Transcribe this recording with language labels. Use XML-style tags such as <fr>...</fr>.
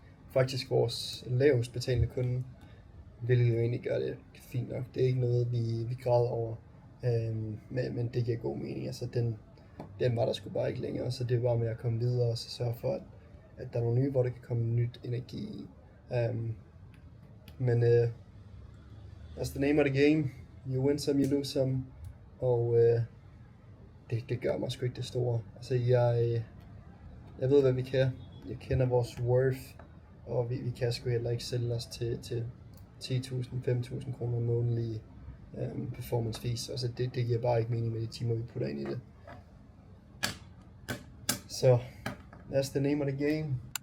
<da>Faktisk vores lavest betalende kunde, hvilket jo egentlig gør det fint nok. Det er ikke noget, vi græder over, men det giver god mening. Altså den var der sgu bare ikke længere, så det er bare med at komme videre og så sørge for, at der er nogle nye, hvor der kan komme nyt energi i. Men</da> <en>that's the name of the game. You win some, you lose some.</en> <da>Og det gør mig sgu ikke det store. Altså jeg ved, hvad vi kan. Jeg kender vores worth, og vi kan sgu heller ikke sælge os til 10.000, 5.000 kroner månedlige performance fees. Altså det giver bare ikke mening med de timer, vi putter ind i det.</da> <en>Så, that's the name of the game.</en>